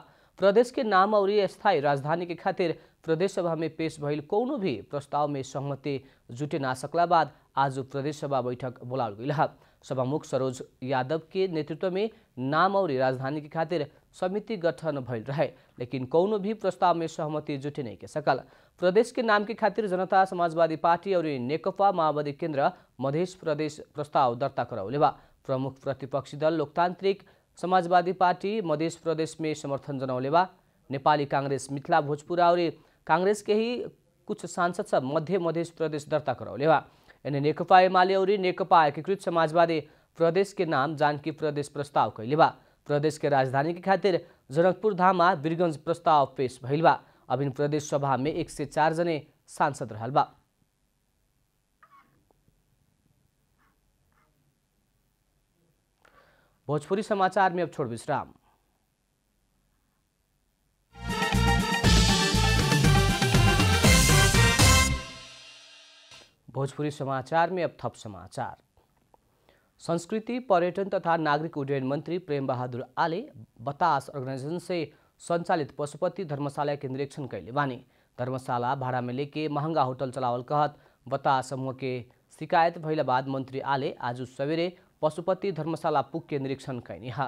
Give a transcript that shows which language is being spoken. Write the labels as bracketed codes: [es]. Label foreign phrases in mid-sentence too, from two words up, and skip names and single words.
[bho] प्रदेश के नाम और स्थायी राजधानी के खातिर प्रदेश सभा में पेश भइल कौनो भी प्रस्ताव में सहमति जुटे ना सकला बाद आज प्रदेश सभा बैठक बोलावल गईल है। सभामुख सरोज यादव के नेतृत्व में नाम और राजधानी के खातिर समिति गठन भइल रहे, लेकिन कौनो भी प्रस्ताव में सहमति जुटे नहीं के सकल। प्रदेश के नाम के खातिर जनता समाजवादी पार्टी और नेकपा माओवादी केन्द्र मध्य प्रदेश प्रस्ताव दर्ता कराउले बा। प्रमुख प्रतिपक्षी दल लोकतांत्रिक समाजवादी पार्टी मध्य प्रदेश में समर्थन जनौले बा। नेपाली कांग्रेस मिथिला भोजपुरा और कांग्रेस के ही कुछ सांसद सब मध्य प्रदेश दर्ता कराउले बा। इन्हें नेकपा एमाले और नेकपा एकीकृत समाजवादी प्रदेश के नाम जानकी प्रदेश प्रस्ताव कैले बा। प्रदेश के राजधानी के खातिर जनकपुर धाम वीरगंज प्रस्ताव पेश भइल बा। अभिन प्रदेश सभा में 104 जने सांसद रहल बा। भोजपुरी समाचार में अब छोड़ विश्राम। भोजपुरी समाचार में अब थप समाचार। संस्कृति पर्यटन तथा नागरिक उड्डयन मंत्री प्रेम बहादुर आले बतास ऑर्गेनाइजेशन से संचालित पशुपति धर्मशाला के निरीक्षण कैले बानी। धर्मशाला भाड़ा में लेके महंगा होटल चलावल कहत बतास समूह के शिकायत भइला बाद मंत्री आले आज सवेरे पशुपति धर्मशाला पुग के निरीक्षण कैनी है।